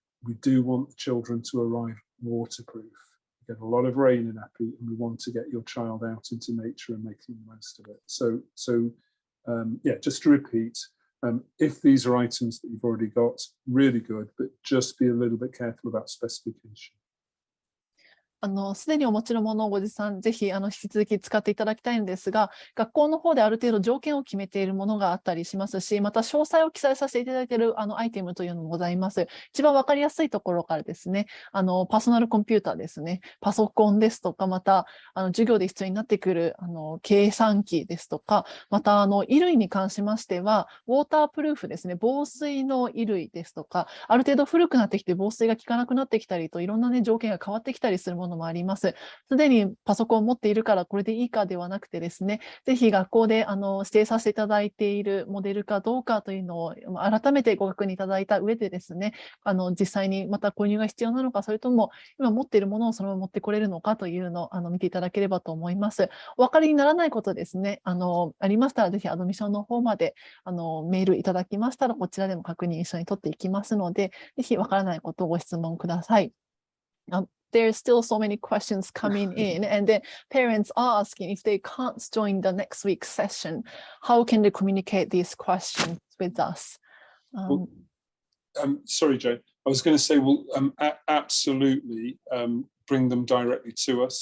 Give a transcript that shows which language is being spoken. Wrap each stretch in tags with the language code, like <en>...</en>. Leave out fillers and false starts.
<en>We do want the children to arrive waterproof. We get a lot of rain in Appi, and we want to get your child out into nature and making the most of it. So yeah, just to repeat, if these are items that you've already got, really good, but just be a little bit careful about specification.</en> <ja>すでにお持ちのものをご持参、ぜひ引き続き使っていただきたいんですが、学校の方である程度条件を決めているものがあったりしますし、また詳細を記載させていただいているアイテムというのもございます。一番わかりやすいところからですね、パーソナルコンピューターですね、パソコンですとか、また授業で必要になってくる計算機ですとか、また衣類に関しましては、ウォータープルーフですね、防水の衣類ですとか、ある程度古くなってきて防水が効かなくなってきたりと、いろんなね、条件が変わってきたりするものもあります。すでにパソコンを持っているからこれでいいかではなくてですね、ぜひ学校で指定させていただいているモデルかどうかというのを改めてご確認いただいた上でですね、実際にまた購入が必要なのか、それとも今持っているものをそのまま持ってこれるのかというのを見ていただければと思います。お分かりにならないことですね、ありましたらぜひアドミッションの方までメールいただきましたら、こちらでも確認一緒に取っていきますので、ぜひわからないことをご質問ください。</ja> <en>There's still so many questions coming in, and then parents are asking if they can't join the next week's session, how can they communicate these questions with us? Sorry, Jane. I was going to say, well, absolutely bring them directly to us.</en>